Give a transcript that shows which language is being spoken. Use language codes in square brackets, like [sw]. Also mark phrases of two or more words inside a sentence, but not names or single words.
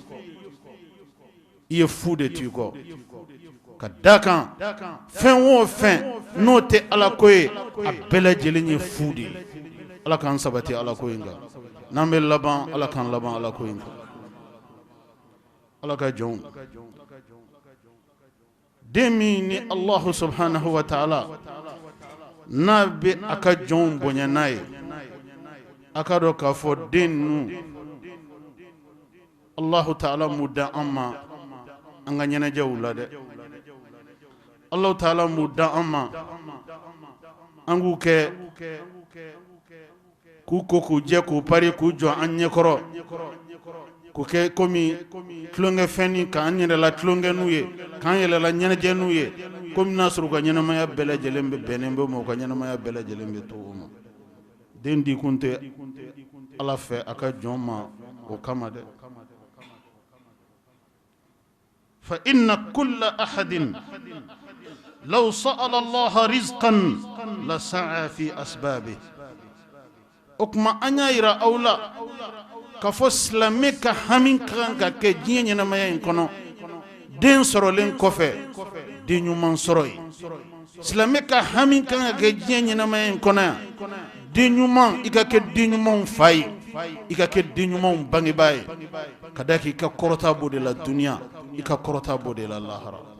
[bm] i ye fu de to i kɔ ka da kan fɛn o fɛn n'o tɛ ala ko ye a bɛɛ lajɛlen ye fu de ye ala k'an sabati ala ko in kan n'an bɛ laban ala k'an laban ala ko in kan ala ka jɔnw den min ni [ar] الله سبحانه وتعالى [bm] n'a bɛ a ka jɔnw bonya n'a ye a ka dɔn k'a fɔ den ninnu [ar] الله تعالى [bm] m'u da an ma an ka ɲɛnajɛw la dɛ [ar] الله تعالى [bm] m'u da an ma an k'u kɛ k'u ko k'u jɛ k'u pari k'u jɔ an ɲɛkɔrɔ k'u kɛ komi tulonkɛfɛn ni k'an yɛrɛla tulonkɛ n'u ye k'an yɛrɛla ɲɛnajɛ n'u ye komi n'a sɔrɔ u ka ɲɛnamaya bɛɛ lajɛlen bɛ bɛnnen bɛ o ma u ka ɲɛnamaya bɛɛ lajɛlen bɛ to o ma den di kun tɛ ala fɛ a ka jɔn ma o kama dɛ [ar] فإن كل أحد لو سأل الله رزقا لسعى في أسبابه [bm] o kuma an y'a yira aw la k'a fɔ silamɛ ka hami kan ka kɛ diɲɛ ɲɛnamaya in kɔnɔ den sɔrɔlen kɔfɛ den ɲuman sɔrɔ ye silamɛ ka hami kan ka kɛ diɲɛ ɲɛnamaya in kɔnɔ yan den ɲuman i ka kɛ den ɲumanw fa ye i ka kɛ den ɲumanw bangebaa ye ka da k'i ka kɔrɔta b'o de la duniya i ka kɔrɔta b'o de la lahara